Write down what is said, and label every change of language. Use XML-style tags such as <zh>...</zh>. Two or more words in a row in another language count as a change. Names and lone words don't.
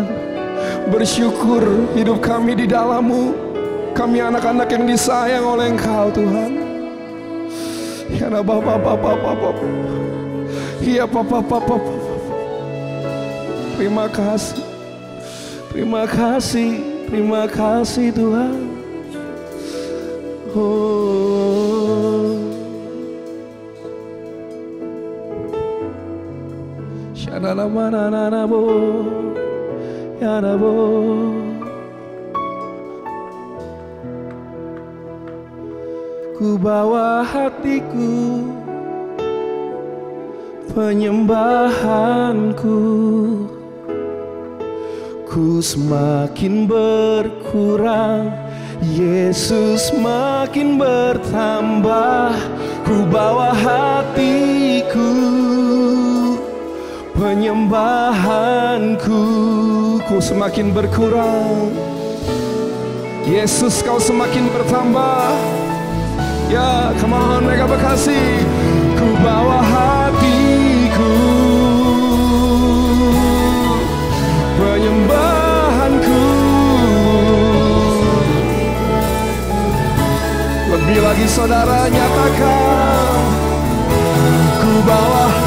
<id>Bersyukur hidup kami di dalam-Mu. Kami anak-anak yang disayang oleh Engkau, Tuhan. Ya Bapa. Ya Papa. Terima kasih Tuhan. Oh, Shadala manana bo, yana bo. Ku bawa hatiku, penyembahanku, ku semakin berkurang, Yesus makin bertambah. Ku bawa hatiku, penyembahanku, ku semakin berkurang, Yesus kau semakin bertambah. Ya,</id> <en>come on,</en> <id>mereka berkasih. Ku bawa hatiku, penyembahanku. Lebih lagi saudara nyatakan, ku bawa</id>